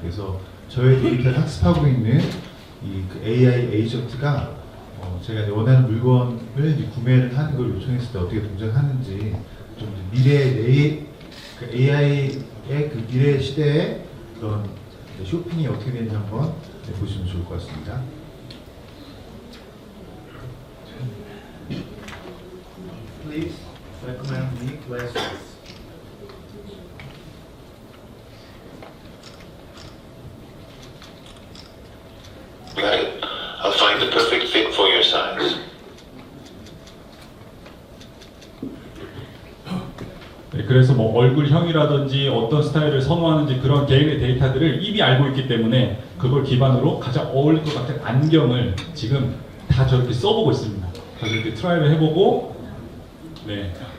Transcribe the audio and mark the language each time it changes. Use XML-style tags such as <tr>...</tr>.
<ko>그래서 저의 데이터를 학습하고 있는 그 AI 에이전트가 제가 이제 원하는 물건을 이제 구매를 하는 걸 요청했을 때 어떻게 동작하는지 좀 미래 그 AI의 그 미래 시대의 그런 쇼핑이 어떻게 되는지 한번 보시면 좋을 것 같습니다.</ko> <en>Please recommend me glasses. Got it. I'll find the perfect fit for your size.</en> <ko>네, 그래서 뭐 얼굴형이라든지 어떤 스타일을 선호하는지 그런 개인의 데이터들을 이미 알고 있기 때문에 그걸 기반으로 가장 어울릴 것 같은 안경을 지금 다 저렇게 써보고 있습니다. 다 저렇게 트라이를 해보고, 네.</ko>